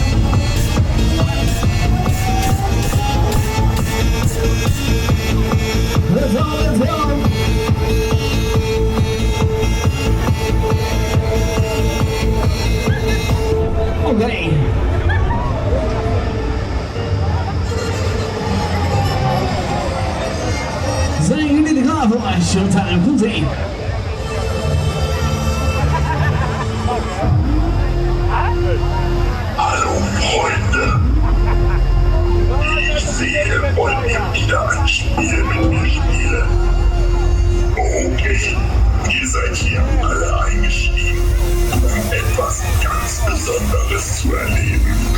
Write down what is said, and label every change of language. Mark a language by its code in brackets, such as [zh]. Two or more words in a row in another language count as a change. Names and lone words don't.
[en] Let's go, let's go. Okay. [nl] Zijn jullie er klaar voor? Showtime komt in. [de] Hallo Freunde. Ich sehe, wollt ihr wieder ein Spiel mit mir spielen? Okay, ihr seid hier alle eingestiegen, um etwas ganz Besonderes zu erleben.